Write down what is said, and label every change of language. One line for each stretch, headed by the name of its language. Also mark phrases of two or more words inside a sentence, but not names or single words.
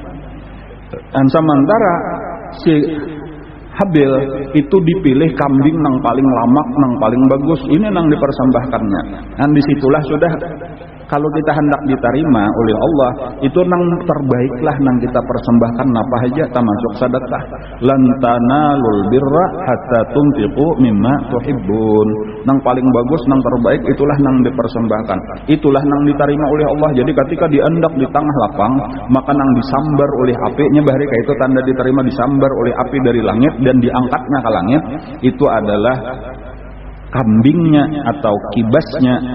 Banjar: Dan sementara si Habil itu dipilih kambing nang paling lamak nang paling bagus ini nang dipersembahkannya. Dan disitulah sudah kalau kita hendak diterima oleh Allah itu nang terbaiklah nang kita persembahkan apa aja termasuk sedekah.
Arabic: لن تنالوا البر حتى تنفقوا مما تحبون.
Banjar: Nang paling bagus nang terbaik itulah nang dipersembahkan. Itulah nang diterima oleh Allah. Jadi ketika diandak di tengah lapang maka nang disambar oleh api nya bahari itu tanda diterima disambar oleh api dari langit dan diangkatnya ke langit itu adalah kambingnya atau kibasnya.